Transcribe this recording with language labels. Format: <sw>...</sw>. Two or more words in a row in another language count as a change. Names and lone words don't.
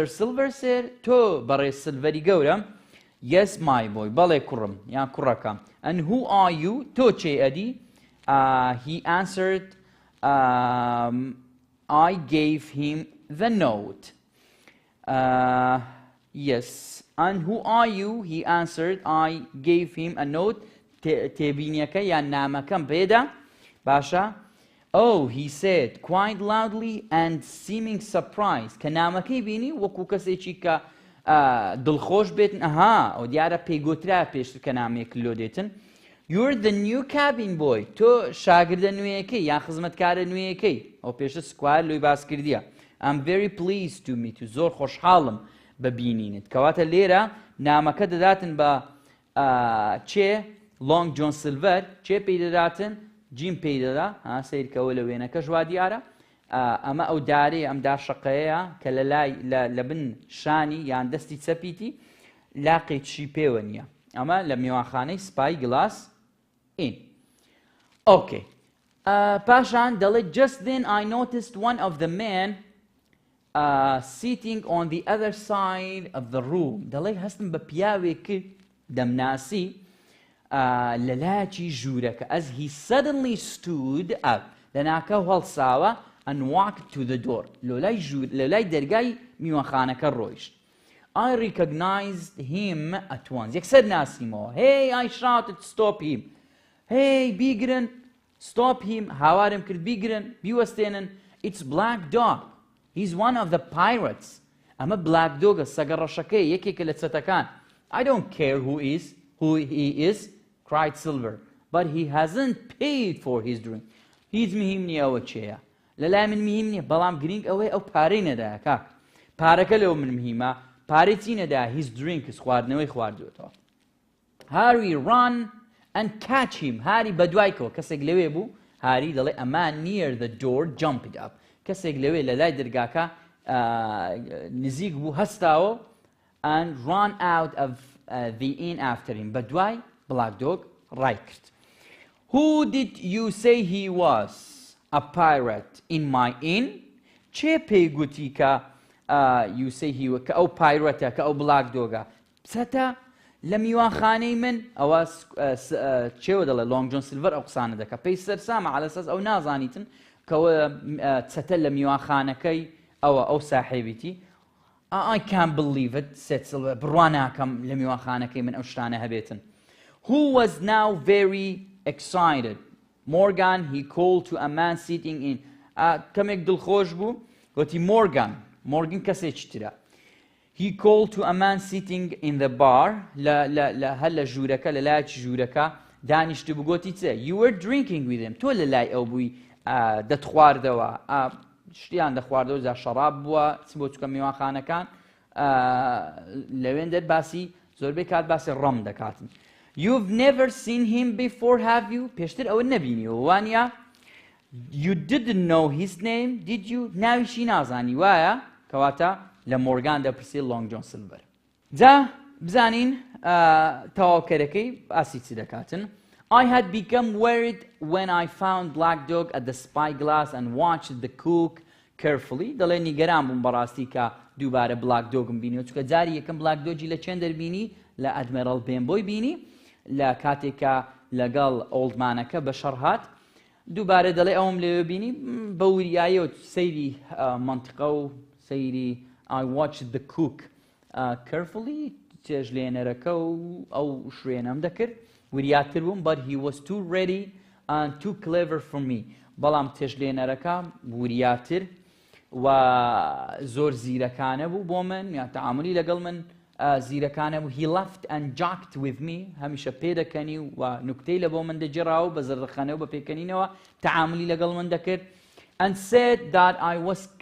<en>Silver sir</en> <ckb>تۆ بەڕێ سلڤەری گەورە.</ckb> <en>Yes my boy</en> <ckb>بەڵێ کوڕم یان کوڕەکەم.</ckb> <en>And who are you</en> <ckb>تۆ چێ ئەدی.</ckb> <en>He answered I gave him the note. Yes. And who are you? He answered. I gave him a note.</en> <ckb>تێبینیەکە یان نامەکەم پێدا. باشە.</ckb> <en>Oh, he said quite loudly and seeming surprised.</en> <ckb>کە نامەکەی بینی وەکو کەسێکی کە دڵخۆش بێتن. ئەها ئەو دیارە پێیگوترا پێشتر کە نامێک لۆ دێتن.</ckb> <en>You're the new cabin boy.</en> <ckb>تۆ شاگردە نوێیەکەی یان خزمەتکارە نوێیەکەی. ئەو پێشتر سکوار لۆی باس کردیە.</ckb> <en>I'm very pleased to meet you.</en> <ckb>زۆر خۆشحاڵم ببینینت. کەواتە لێرە نامەکە دەداتن بە چێ لۆنگ جۆن سیلڤەر چێ پێی دەداتن جیم پێی دەدا سیرکەوە لە وێنەکە ژوا دیارە. ئەمە ئەو دارەیە ئەم داشەقەیە کە لە لای لە بن شانی یان دەستی چەپیتی لاقێکی پێوە نییە. ئەمە لە میوانخانەی سپای گلاس ئین. ئۆکێ. پاشان دەڵێت</ckb> <en>just then I noticed one of the men sitting on the other side of the room.</en> <ckb>دەڵێ هەستم بە پیاوێک کرد دەمناسی لە لایەکی ژوورەکە.</ckb> <en>As he suddenly stood up</en> <ckb>لەناکە هەڵساوە</ckb> <en>and walked to the door.</en> <ckb>لە لای دەرگای میوانخانەکە ڕۆیشت.</ckb> <en>I recognized him at once.</en> <ckb>یەکسەر ناسیمەوە.</ckb> <en>Hey, I shouted, stop him. Hey, بیگرن. Stop him.</en> <ckb>هاوارم کرد بیگرن بیوەستێنن.</ckb> <en>It's Black Dog. He's one of the pirates.</en> <ckb>ئەمە Black Dog سەگە ڕەشەکەی یەکێکە لە چەتەکان.</ckb> <en>I don't care who he is, cried Silver, but he hasn't paid for his drink.</en> <ckb>هیچ مهم نییە ئەوە چێیە. لەلای من مهم نییە بەڵام گرنگ ئەوەی ئەو پارەی نەدایە کاک. پارەکە لەوە من مهمە. پارەی چی نەدایە</ckb> <en>his drinkس</en> <ckb>خواردنەوەی خواردوێتەوە.</ckb> <en>Harry run and catch him.</en> <ckb>هاری بەدوایکەوە کەسێک لەوێ بوو. هاری دەڵێ ئەما</ckb> <en>near the door jumped up.</en> <ckb>کەسێک لەوێ لە لای دەرگاکە نزیک بوو هەستاوە</ckb> <en>and ran out of the inn after him.</en> <ckb>بەدوای Black Dog ڕای کرد.</ckb> <en>Who did you say he was? A pirate in my inn?</en> <ckb>چێ پێی گوتی کە</ckb> <en>you say he was</en> <ckb>کە ئەو پایرەتە کە ئەو Black Dogە چەتە لە میوانخانەی من ئەوە چێوە دەڵێ لۆنگ جۆن سیلڤەر ئەو قسانە دەکە پێی سەرسامە عەلەساس ئەو نازانیتن کەوە چەتە لە میوانخانەکەی ئەو ساحێبیتی.</ckb> <en>I can't believe it, said Silver.</en> <ckb>بڕوا ناکەم لە میوانخانەکەی من ئەو شتانە هەبێتن.</ckb> <en>Who was now very excited. Morgan, he called to a man sitting in.</en> <ckb>کەمێک دڵخۆش بوو گوتی Morgan کەسێکی ترە.</ckb> <en>He called to a man sitting in the bar.</en> <ckb>هەر لە ژوورەکە لە لایەکی ژوورەکە دانیشت بوو گوتی چێ.</ckb> <en>You were drinking with him.</en> <ckb>تۆ لە لای ئەو بووی دەتخواردەوە. شتیان دەخواردەوە جا شەراب بووە چ بۆ چکە میوانخانەکان لەوێن دەرباسی زۆربەی کات باسی ڕەم دەکاتن.</ckb> <en>You've never seen him before, have you?</en> <ckb>پێشتر ئەوە نەبینیەوە وانە.</ckb> <en>You didn't know his name, did you?</en> <ckb>ناویشی نازانی وایە کەواتە لە مۆرگان دەپرسی لۆنگ جۆن سیلڤەر. جا بزانین تەواوکەرەکەی باسی چی دەکاتن.</ckb> <en>I had become worried when I found Black Dog at the spyglass and watched the cook carefully.</en> <ckb>دەڵێ نیگەران بووم بەڕاستی کە دووبارە Black Dogم بینیەوە چونکە جاری یەکەم Black Dogی لە چێن دەربینی لە ئەدمێرەڵ بێنبۆی بینی لە کاتێکە لەگەڵ ئۆڵدمانەکە بە شەڕ هات. دووبارە دەڵێ ئەوم لێوە بینی بە وریاییەوە سەیری منتیقە و سەیری</ckb> <en>I watched the cook carefully</en> <ckb>چێژلێنەرەکە و ئەو شوێنەم دەکرد وریاتر بووم</ckb> <en>but he was too ready and too clever for me</en> <ckb>بەڵام تێژلێنەرەکە وریاتر و زۆر زیرەکانە بوو بۆ من یا تەعاملی لەگەڵ من زیرەکانە بوو</ckb> <en>he laughed and joked with me</en> <ckb>هەمیشە پێدەکەنی و نوکتەی لە بۆ من دەجێڕاوە بە زەردەخەنەوە بە پێکەنینەوە تەعاملی لەگەڵ من دەکرد</ckb> <en>and said that I was</en>